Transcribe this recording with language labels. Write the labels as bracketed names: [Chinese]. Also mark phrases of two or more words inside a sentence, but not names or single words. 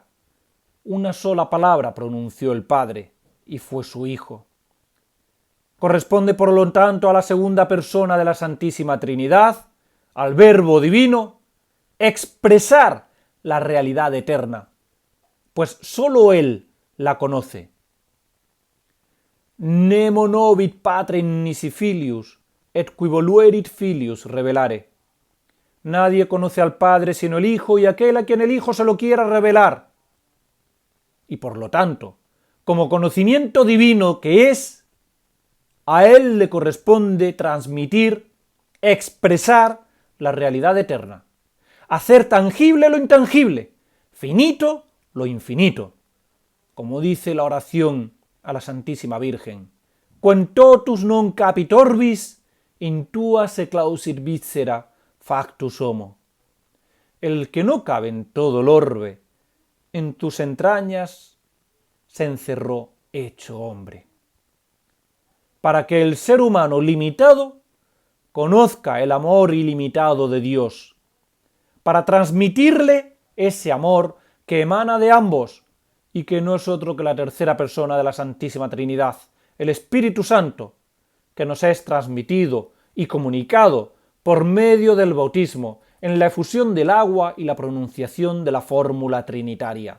[Spanish] Una sola palabra pronunció el Padre, y fue su Hijo. Corresponde por lo tanto a la segunda persona de la Santísima Trinidad, al Verbo Divino, expresar la realidad eterna, pues sólo Él la conoce. [Latin] Nemo novit patrem nisi filius, et qui voluerit filius revelare. [Spanish] Nadie conoce al Padre sino el Hijo y aquel a quien el Hijo se lo quiera revelar. Y por lo tanto, como conocimiento divino que es, a Él le corresponde transmitir, expresar la realidad eterna, hacer tangible lo intangible, finito lo infinito, como dice la oración a la Santísima Virgen. [Latin] Quem totus non capit orbis, in tua seclausit viscera factus homo. [Spanish] El que no cabe en todo el orbe, en tus entrañas se encerró hecho hombre. Para que el ser humano limitado conozca el amor ilimitado de Dios, para transmitirle ese amor que emana de ambos y que no es otro que la tercera persona de la Santísima Trinidad, el Espíritu Santo, que nos es transmitido y comunicado por medio del bautismo en la efusión del agua y la pronunciación de la fórmula trinitaria.